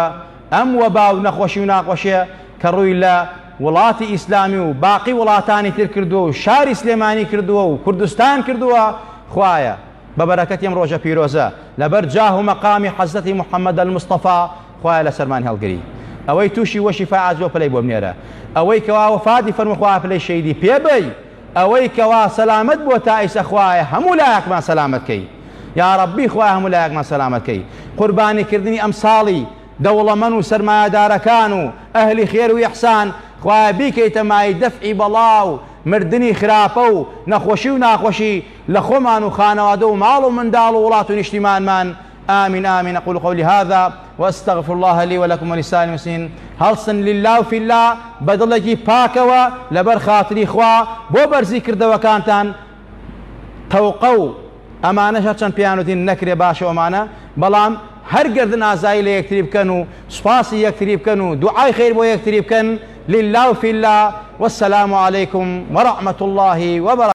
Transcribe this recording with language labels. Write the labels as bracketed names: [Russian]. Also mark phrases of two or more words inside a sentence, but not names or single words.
[Central Kurdish] ئەم وەبا و نەخۆشی و ناخۆشیە کە ڕووی لە وڵاتی ئیسلامی و باقی وڵاتانی تر کردووە و شاری سلێمانی کردووە و کوردستان کردووە، خوایە بە بەرەکەتی ئەم ڕۆژە پیرۆزە لەبەر جاه و مەقامی حەزرەتی محەممەد المستەفا، خوایە لە سەرمان هەڵگری، ئەوەی تووشی وەشی فعاجۆ پلەی بۆ بنێرە، ئەوەی کەوا وەفاتی فەرمووی خوا پلەی شەیدی پێبەی، ئەوەی کەوا سەلامەت بۆ تا ئیسە، خوایە هەموو لایەکمان سەلامەتکەی، یا ڕەبی خوایە هەموو لایەکمان سەلامەتکەی. قوربانیکردنی ئەم ساڵی دەوڵەمەند و سەرمایەدارەکان و ئەهلی خێر و ئیحسان، خوایە بیکەیتە مای دەفعی بەڵا و مردنی خراپە و نەخۆشی و ناخۆشی لە خۆمان و خانەوادە و ماڵ و منداڵ و وڵات و نیشتیمانمان. [Arabic] آمين آمين. أقول قولي هذا وأستغفر الله لي ولكم ولسائر المسلمين. هەڵسن لله وفي الله، [Central Kurdish] بەدڵێکی پاکەوە لەبەر خاتری خوا بۆ بەرزی کردەوەکانتان، تەوقە و ئەمانەش هەرچەند پیانوتین نەکرێ باشە ئەمانە، بەڵام هەر گردن ئازایی لە یەکتری بکەن و سوپاسی یەکتری بکەن و دوعای خێر بۆ یەکتری بکەن. [Arabic] لله وفي الله، والسلام عليكم ورحمة الله وبركاته.